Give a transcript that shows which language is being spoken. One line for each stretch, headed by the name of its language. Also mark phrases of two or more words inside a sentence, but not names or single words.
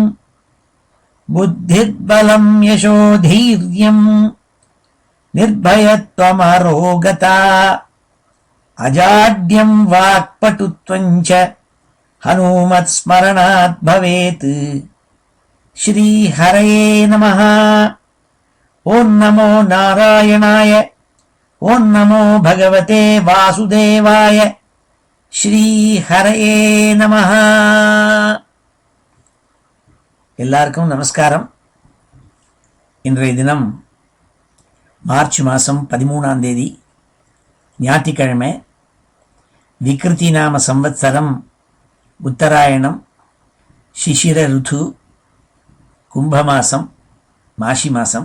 Sanskrit: बुद्धिर्बलं यशोधैर्यं निर्भयत्वमरोगता अजाड्यं वाक्पटुत्वं च हनुमत्स्मरणात् भवेत्। श्री हरये नमः। ओं नमो नारायणाय, ओं नमो भगवते वासुदेवाय, श्री हरये நமஹ.
Tamil: எல்லாருக்கும் நமஸ்காரம். இன்றைய தினம் மார்ச் மாதம் 13ஆம் தேதி ஞாயிற்றுக்கிழமை. விக்ருதி நாம சம்வத்சரம் உத்தராயணம் சிசிர ருத்து, கும்பமாசம், மாசி மாதம்.